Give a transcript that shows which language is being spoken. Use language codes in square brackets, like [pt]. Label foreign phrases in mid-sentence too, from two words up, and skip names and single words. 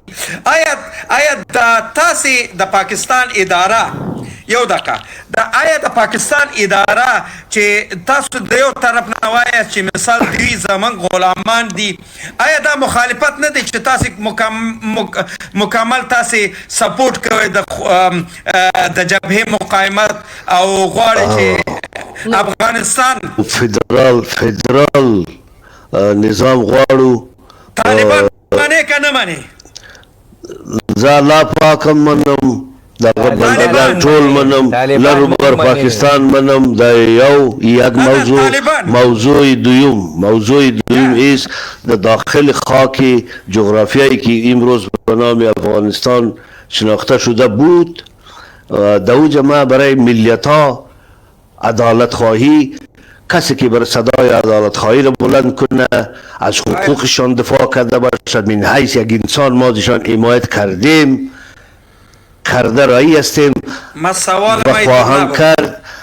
[ps] آیا تاسو د پاکستان اداره یو دقیقه آیا د پاکستان اداره چې تاسو د یو طرف نه وایاست چې مثال دوی زمونږ غلامان دي، آیا دا مخالفت نه دی چې تاسو مکمل تاسو سپورټ کوئ د جبهه مقاومت او غواړئ چې افغانستان فدرال نظام غواړو؟ طالبان منې که نه منې؟ زه الله پاکم منم، دغه بندگان ټول منم، لرو بر پاکستان منم. [fa] دا یک موضوع دویم ایست در داخل خاک جغرافیایی که امروز به نام افغانستان شناخته شده بود. در اونجا ما برای ملیت ها عدالت خواهی، کسی که بر صدای عدالت خواهی را بلند کنه، از حقوقشان دفاع کرده باشد، من حیث یک انسان ما ازشان حمایت کرده رایی هستیم و خواهم کرد.